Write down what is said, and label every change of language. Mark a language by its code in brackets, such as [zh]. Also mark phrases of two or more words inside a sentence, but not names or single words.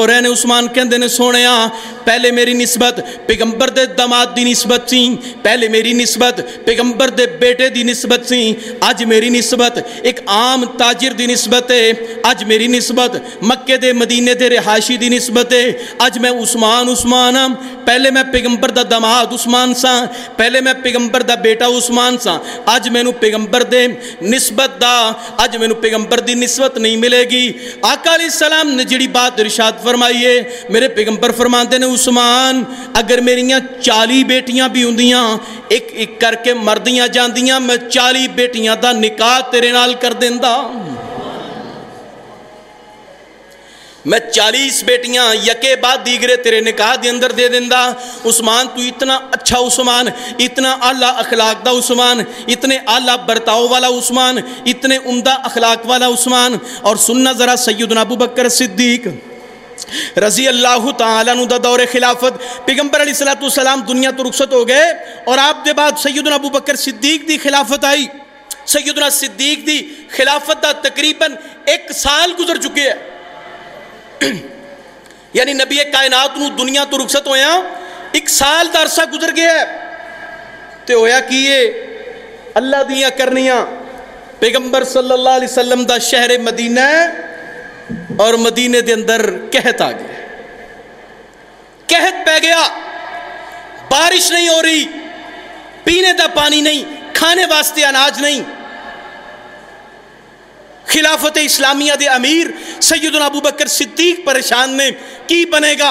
[pa] رہے ہیں، عثمان کہندے نے سونیا پہلے میری نسبت پیغمبر دے داماد دی نسبت سی، پہلے میری نسبت پیغمبر دے بیٹے دی نسبت سی، اج میری نسبت ایک عام تاجر دی نسبت ہے، اج میری نسبت مکے دے مدینے دے رہائشی دی نسبت ہے، اج میں عثمان ہاں، پہلے میں پیغمبر دا داماد عثمان سا، پہلے میں پیغمبر دا بیٹا عثمان سا، اج میں نو پیغمبر دے نسبت دا، اج میں نو پیغمبر دی نسبت نہیں ملے گی۔ آقا علیہ السلام نے جڑی بات ارشاد فرمائی ہے میرے پیغمبر فرماندے نے عثمان اگر میریاں 40 بیٹیاں بھی ہوندیاں ایک ایک کر کے مردیاں جاندیاں میں 40 بیٹیاں دا نکاح تیرے نال کر دیندا، میں 40 بیٹیاں یکے بعد دیگرے تیرے نکاح دے اندر دے دیندا۔ عثمان تو اتنا اچھا عثمان، اتنا اعلیٰ اخلاق دا عثمان، اتنے اعلیٰ برتاؤ والا عثمان، اتنے عمدہ اخلاق والا عثمان۔ اور سننا ذرا سیدنا ابو بکر صدیق [ar] رضی اللہ تعالیٰ عنہ [pa] دا دور خلافت، پیغمبر علیہ السلام دنیا تو رخصت ہو گئے اور آپ دے بعد سیدنا ابو بکر صدیق دی خلافت آئی۔ سیدنا صدیق دی خلافت دا تقریباً 1 سال گزر چکے ہیں، یعنی نبی کائنات نو دنیا تو رخصت ہویا 1 سال دا عرصہ گزر گیا ہے تے ہویا کیے اللہ دیاں کرنیاں، پیغمبر [ar] صلی اللہ علیہ وسلم [pa] دا شہر مدینہ اور مدینے دے اندر قحط آ گیا، قحط پہ گیا، بارش نہیں ہو رہی، پینے دا پانی نہیں، کھانے واسطے اناج نہیں۔ خلافت اسلامیہ دے امیر سیدنا ابو بکر صدیق پریشان نے، کی بنے گا؟